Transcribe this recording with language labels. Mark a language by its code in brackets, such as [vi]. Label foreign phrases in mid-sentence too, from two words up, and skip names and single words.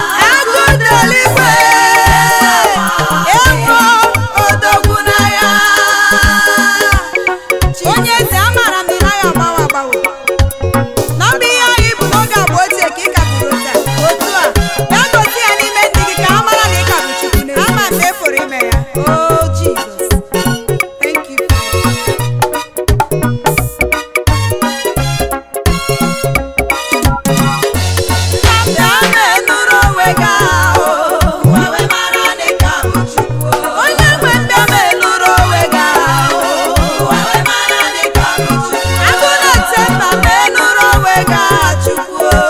[ig] Agụ dị eluigwe. Ego odogwu n'agha. Onye eze, amaara m na ị naghị agbanwe agbanwe. Na mgbe ihe ahụ ị bụ n'oge agba ochie ka ị ka bụrụ taa. Otu a, bịa gosi ya n'ime ndị gị ka ha mara na ị ka bụ Chukwu n'ezie. Ama m na ị pụrụ ime ya. [en] Oh, Jesus. Thank you, Father. [ig] Bịa menụrụ onwe gị ahụ. Onye nwe m, bịa menụrụ onwe gị ahụ. Agụ na-eche mba, menụrụ onwe gị ahụ, Chukwu.